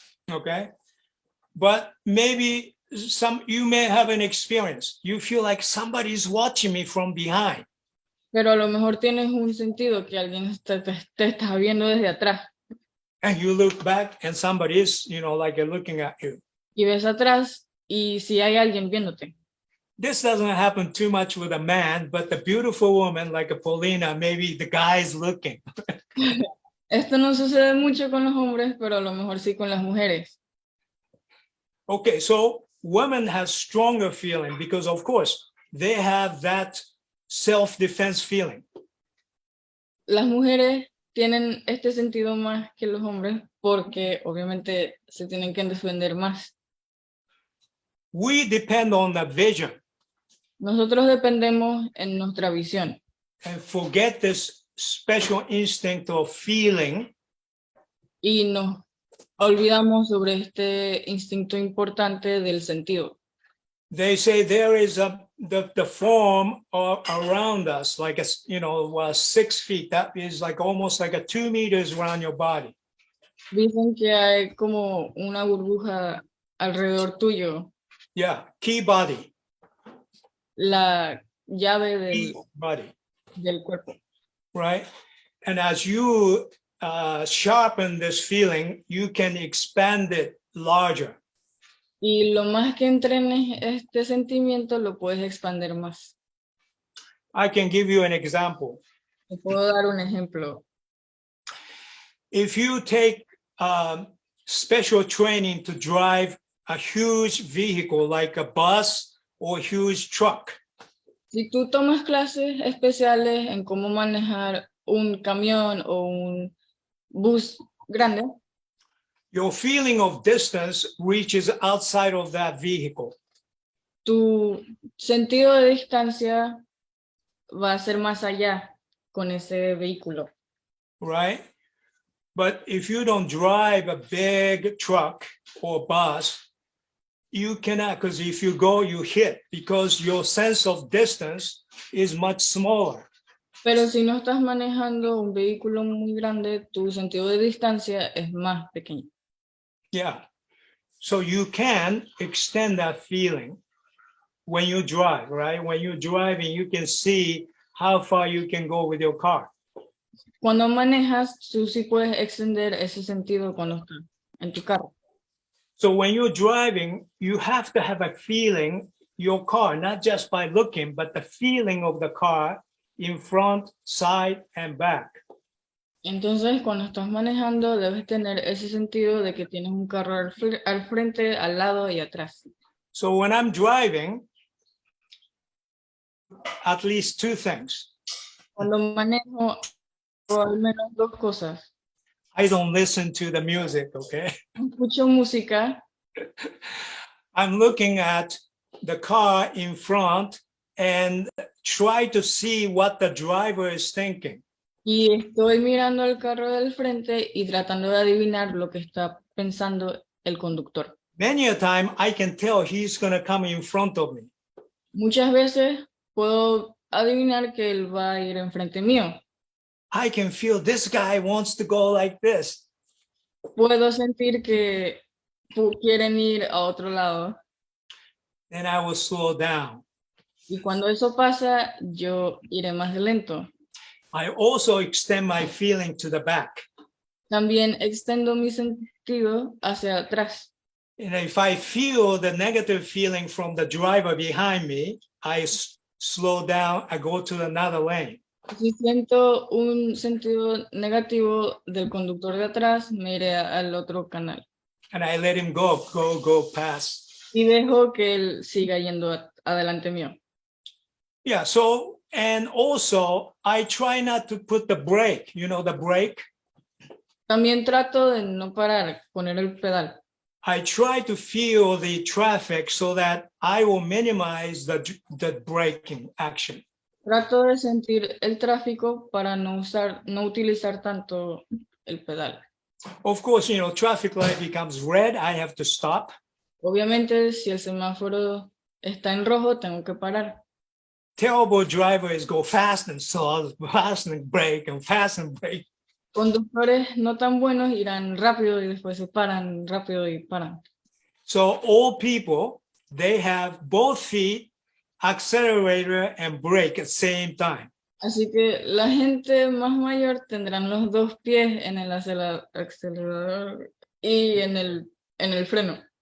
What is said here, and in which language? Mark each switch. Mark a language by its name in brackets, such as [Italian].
[English] Okay, but maybe you may have an experience. You feel like somebody is watching me from behind. [Spanish] Pero a lo mejor tienes un sentido que alguien te está viendo desde atrás. [English] And you look back and somebody is, like looking at you. [Spanish] Y ves atrás y si hay alguien viéndote. [English] This doesn't happen too much with a man, but the beautiful woman like a Paulina, maybe the guy is looking. [Spanish] Esto no sucede mucho con los hombres, pero a lo mejor sí con las mujeres. [English] Okay, so women have stronger feeling because of course they have that self-defense feeling. [Spanish] Las mujeres tienen este sentido más que los hombres porque obviamente se tienen que defender más. [English] We depend on the vision. [Spanish] Nosotros dependemos en nuestra visión [English] And forget this special instinct of feeling. [Spanish] y nos olvidamos sobre este instinto importante del sentido. [English] They say there is the form around us, like 6 feet. That is like almost like 2 meters around your body. [Spanish] Dicen que hay como una burbuja alrededor tuyo, [English] Yeah, key body. [Spanish] la llave [English] Key body, [Spanish] del cuerpo. [English] right? And as you sharpen this feeling, you can expand it larger. [Spanish] Y lo más que entrenes este sentimiento, lo puedes expandir más. [English] I can give you an example. [Spanish] Te puedo dar un ejemplo. [English] If you take special training to drive a huge vehicle like a bus or huge truck, [Spanish] Si tú tomas clases especiales en cómo manejar un camión o un bus grande, [English] your feeling of distance reaches outside of that vehicle. [Spanish] tu sentido de distancia va a ser más allá con ese vehículo. [English] Right? But if you don't drive a big truck or bus, you cannot, because if you go, you hit, because your sense of distance is much smaller. [Spanish] Pero si no estás manejando un vehículo muy grande, tu sentido de distancia es más pequeño. [English] Yeah. So you can extend that feeling when you drive, right? When you're driving, you can see how far you can go with your car. [Spanish] Cuando manejas, tú sí puedes extender ese sentido cuando estás en tu carro. [English] So when you're driving, you have to have a feeling, your car, not just by looking, but the feeling of the car in front, side, and back. [Spanish] Entonces, cuando estás manejando, debes tener ese sentido de que tienes un carro al frente, al lado y atrás. [English] So when I'm driving, at least two things. [Spanish] Cuando manejo, hago al menos dos cosas. [English] I don't listen to the music, okay? [Spanish] Escucho música, [English] I'm looking at the car in front and try to see what the driver is thinking. [Spanish] y estoy mirando el carro del frente y tratando de adivinar lo que está pensando el conductor. [English] Many a time I can tell he's going to come in front of me. [Spanish] Muchas veces puedo adivinar que él va a ir enfrente mío. [English] I can feel this guy wants to go like this. [Spanish] Puedo sentir que quieren ir a otro lado. [English] Then I will slow down. [Spanish] Y cuando eso pasa, yo iré más lento. [English] I also extend my feeling to the back. [Spanish] También extendo mi sentido hacia atrás. [English] And if I feel the negative feeling from the driver behind me, I slow down, I go to another lane. [Spanish] Si siento un sentido negativo del conductor de atrás, me iré al otro canal. [English] And I let him go past. [Spanish] Y dejo que él siga yendo adelante mío. [English] Yeah, so, and also I try not to put the brake, you know, the brake. [Spanish] También trato de no parar, poner el pedal. [English] I try to feel the traffic so that I will minimize the braking action. [Spanish] Trato de sentir el tráfico para no utilizar tanto el pedal. [English] Of course, you know, traffic light becomes red, I have to stop. [Spanish] Obviamente, si el semáforo está en rojo, tengo que parar. [English] Terrible drivers go fast and slow, fast and brake, and fast and brake. [Spanish] Conductores no tan buenos irán rápido y después se paran, rápido y paran. [English] So all people, they have both feet, accelerator and brake at the same time. [Spanish] Así que la gente más mayor tendrán los dos pies en el acelerador y en el freno.